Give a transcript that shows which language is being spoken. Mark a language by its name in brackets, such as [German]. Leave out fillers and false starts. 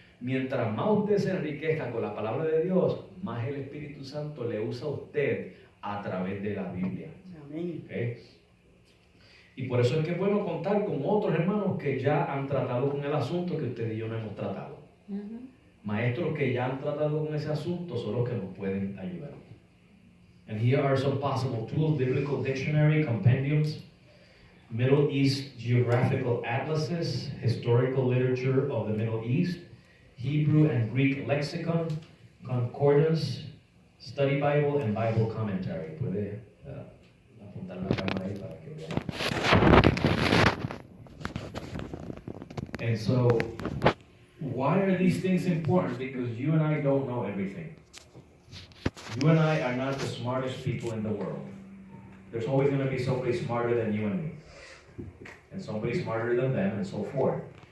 [Spanish] Mientras más usted se enriquezca con la palabra de Dios, más el Espíritu Santo le usa a usted a través de la Biblia. Amén. [English] ¿Okay? [Spanish] Y por eso es que es bueno contar con otros hermanos que ya han tratado con el asunto que usted y yo no hemos tratado. Maestros que ya han tratado con ese asunto son los que nos pueden ayudar. [English] And here are some possible tools: biblical dictionary, compendiums, Middle East geographical atlases, historical literature of the Middle East, Hebrew and Greek lexicon, concordance, study Bible, and Bible commentary. [Spanish] Puede apuntar la cámara ahí para que vean. [English] And so, why are these things important? Because you and I don't know everything. You and I are not the smartest people in the world. There's always going to be somebody smarter than you and me, and somebody smarter than them, and so forth.